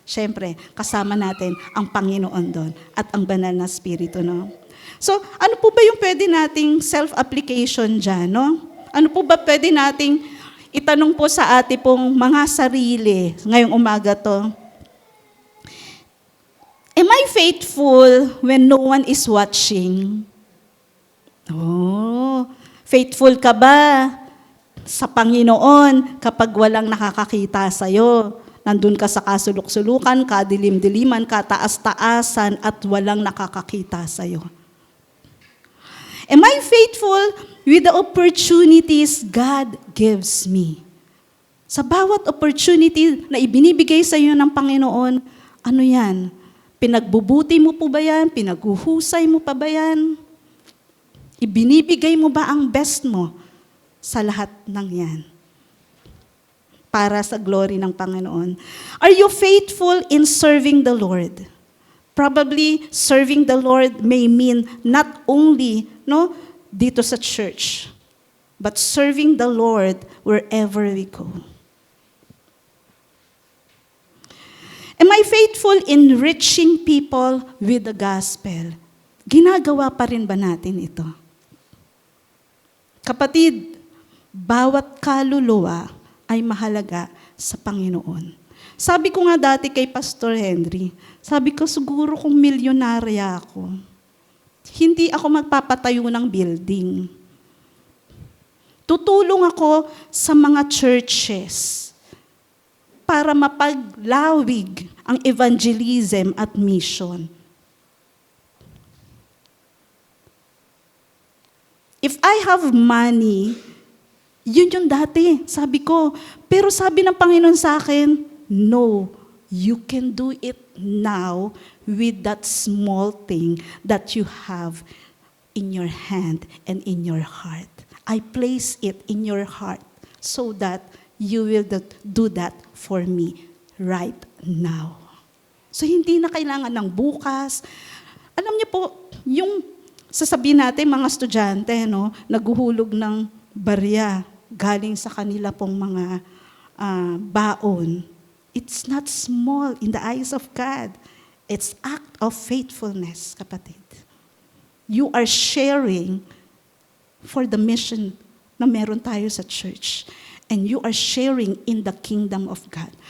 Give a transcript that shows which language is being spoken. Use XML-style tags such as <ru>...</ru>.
<tl>Siyempre, kasama natin ang Panginoon doon at ang banal na Espiritu, no? So, ano po ba yung pwede nating self-application dyan, no? Ano po ba pwede nating itanong po sa ating pong mga sarili ngayong umaga to?</tl> <en>Am I faithful when no one is watching?</en> <tl>Oh, faithful ka ba sa Panginoon kapag walang nakakakita sa'yo? Nandun ka sa kasulok-sulukan, kadilim-diliman, kataas-taasan, at walang nakakakita sa'yo.</tl> <en>Am I faithful with the opportunities God gives me?</en> <tl>Sa bawat opportunity na ibinibigay sa'yo ng Panginoon, ano yan? Pinagbubuti mo po ba yan? Pinaghuhusay mo pa ba yan? Ibinibigay mo ba ang best mo sa lahat ng yan? Para sa glory ng Panginoon.</tl> <en>Are you faithful in serving the Lord? Probably serving the Lord may mean not only</en> <tl>dito sa church,</tl> <en>but serving the Lord wherever we go. Am I faithful in reaching people with the gospel?</en> <tl>Ginagawa pa rin ba natin ito? Kapatid, bawat kaluluwa ay mahalaga sa Panginoon. Sabi ko nga dati kay Pastor Henry, sabi ko siguro kung milyonarya ako, hindi ako magpapatayo ng building. Tutulong ako sa mga churches para mapaglawig ang evangelism at mission.</tl> <en>If I have money,</en> <tl>yun yung dati, sabi ko. Pero sabi ng Panginoon sa akin,</tl> <en>no, you can do it now with that small thing that you have in your hand and in your heart. I place it in your heart so that you will do that for me right now.</en> <tl>So hindi na kailangan ng bukas. Alam niyo po, yung sasabihin natin mga estudyante, naghuhulog ng barya. galing sa kanila pong mga baon.</tl> <en>It's not small in the eyes of God. It's act of faithfulness, kapatid. You are sharing for the mission</en> <tl>na meron tayo sa church.</tl> <en>And you are sharing in the kingdom of God.</en>